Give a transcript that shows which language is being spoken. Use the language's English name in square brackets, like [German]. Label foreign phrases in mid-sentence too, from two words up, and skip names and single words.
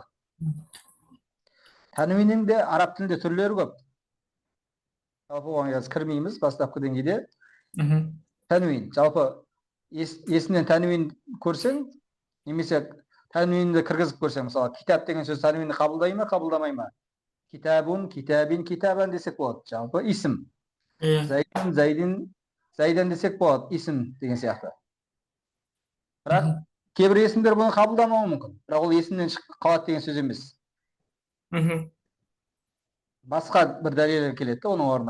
[Kazakh] Тануиннің де араб тілінде түрлері көп. Жалпы оған қазір кірмейміз бастапқы деңгейде. Тануин, жалпы есімнен тануин көрсең, немесе тануинді кіргізіп көрсең, мысалы китап деген сөз тануинді қабылдай ма, қабылдамай ма? [Arabic] كتابٌ، كتابٍ، كتاباً [Kazakh] десек болады. Жалпы исім. [Arabic] زيدٍ، زيدٍ، زيداً [Kazakh] десек болады. Исім деген сияқты. Бірақ кейбір есімдер бұны қабылдамауы мүмкін. Бірақ ол есімнен шығып қалады деген сөз емес. Басқа бір дәлелдер келеді оның орнына.